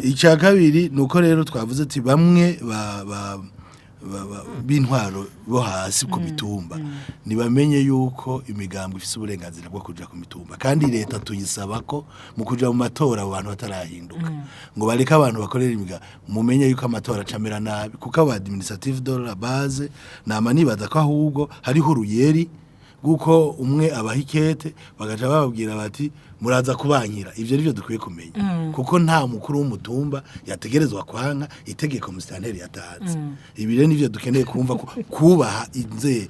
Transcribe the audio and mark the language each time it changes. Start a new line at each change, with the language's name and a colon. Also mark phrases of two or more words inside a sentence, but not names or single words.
Rundi: icya kabiri nuko rero twavuze ati bamwe b'intwaro bo hasi ku mitumba nibamenye yuko imigambwe ifise uburenganzira bwo kuja ku mitumba kandi leta tuyisaba ko mu kuja mu matora abantu batarahinduka ngo bareka abantu bakorera imiga mumenye yuko amatora acamera nabi kuko aba
French: administrative de la
Rundi: base namanibaza ko ahubwo hariho uruyeri guko umwe abahikete bagaca bababwira bati muraza kubankira ivyo nivyo dukwiye kumenya kuko nta mukuru w'umutumba yategerezwa kwanka itegeko musitanteri yatanze ibi rero nivyo dukeneye kumva ko kubaha inze